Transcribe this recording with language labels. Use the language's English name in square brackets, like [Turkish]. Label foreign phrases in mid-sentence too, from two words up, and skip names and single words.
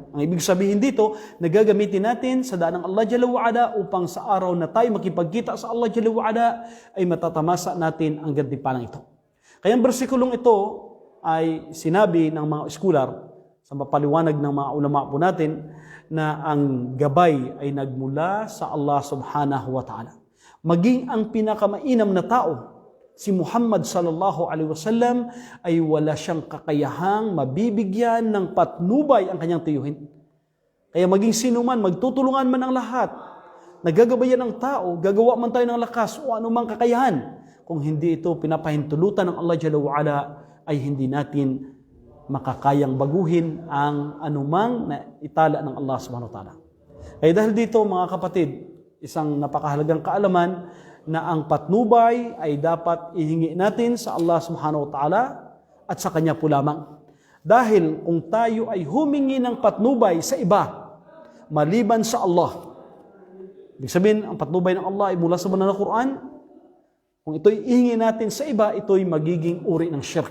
[Filipino] Ang ibig sabihin dito, nagagamitin natin sa daan ng Allah [Arabic] جل وعلا [Filipino] upang sa araw na tayo makipagkita sa Allah [Arabic] جل وعلا [Filipino] ay matatamasa natin ang gantimpalang ito. Kaya ang bersikulong ito ay sinabi ng mga scholar sa mapaliwanag ng mga ulama po natin na ang gabay ay nagmula sa Allah [Arabic] سبحانه وتعالى. [Filipino] Maging ang pinakamainam na tao, si Muhammad [Arabic] صلى الله عليه وسلم, [Filipino] ay wala siyang kakayahang mabibigyan ng patnubay ang kanyang tiyuhin. Kaya maging sino man, magtutulungan man ang lahat, nagagabayan ng tao, gagawa man tayo ng lakas o anumang kakayahan, kung hindi ito pinapahintulutan ng Allah [Arabic] جل وعلا, [Filipino] ay hindi natin makakayang baguhin ang anumang na itala ng Allah [Arabic] سبحانه وتعالى. [Filipino] Kaya dahil dito mga kapatid, isang napakahalagang kaalaman na ang patnubay ay dapat ihingi natin sa Allah [Arabic] سبحانه وتعالى [Filipino] at sa Kanya po lamang. Dahil kung tayo ay humingi ng patnubay sa iba, maliban sa Allah, ibig sabihin, ang patnubay ng Allah ay mula sa banal na Quran, kung ito'y ihingi natin sa iba, ito'y magiging uri ng shirk.